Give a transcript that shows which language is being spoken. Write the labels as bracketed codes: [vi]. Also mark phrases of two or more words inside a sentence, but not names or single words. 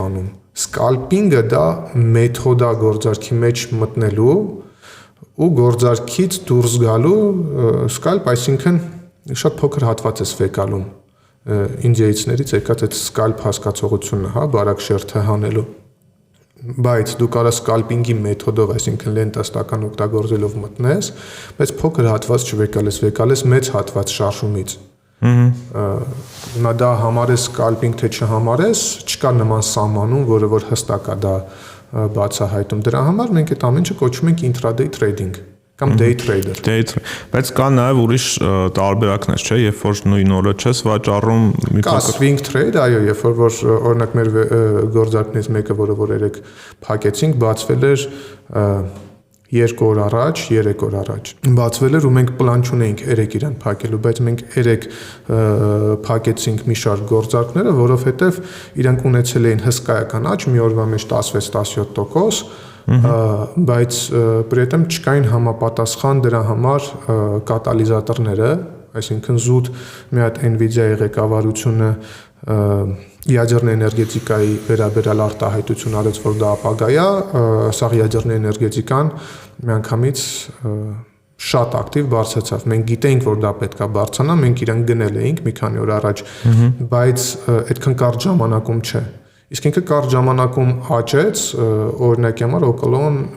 [hy] անում։ Scalping-ը դա մեթոդ է գործարքի մեջ մտնելու ու գործարքից դուրս գալու, scalp, այսինքն շատ փոքր հատված է վեկալում։ Ինդիայցիներից եկած այդ scalp հասկացողությունն է, հա, բարակ շերտը հանելու։ Բայց դու կարաս սկալպինգի մեթոդով, այսինքն լենտաստական օգտագործելով մտնես, բայց փոքր հատված չվեկալես մեծ հատված շարժումից։ Հիմա դա համարես սկալպինգ թե չհամարես, չկա նման սահմանում, որը որ հստակ է դա բացահայտում։ Դրա համար մենք այդ ամենը կոչում ենք [en] intraday trading [hy] կամ [en] day trader։ [hy] Բայց կա նաև ուրիշ տարբերակներ, չէ՞, երբ որ նույն օրը չես վաճառում մի փոքր։ Կա [en] swing trade, [hy] այո, երբ որ օրինակ մեր գործարքներից մեկը, որը որ երեք փակեցինք, բացվել էր 2 օր առաջ, 3 օր առաջ։ Բացվել էր ու մենք պլան չունեինք 3 իրան փակելու, բայց մենք 3 փակեցինք մի շարք գործարքները, որովհետև իրանք ունեցել էին հսկայական աճ, մի օրվա մեջ 16-17%, բայց [ru] при этом [hy] չկային համապատասխան դրա համար կատալիզատորները, այսինքն զուտ մի հատ Nvidia-ի ղեկավարությունը ядерной էներգետիկայի վերաբերյալ արտահայտություն արեց, որ դա ապագա է, սա ядерной էներգետիկան միանգամից շատ ակտիվ բարձրացավ։ Մենք գիտեինք, որ դա պետք է բարձրանա, մենք իրան գնել էինք մի քանի օր առաջ, բայց այդքան կարճ ժամանակում չէ։ Իսկ ինքը կարճ ժամանակում աճեց, օրինակի համար օկոլոն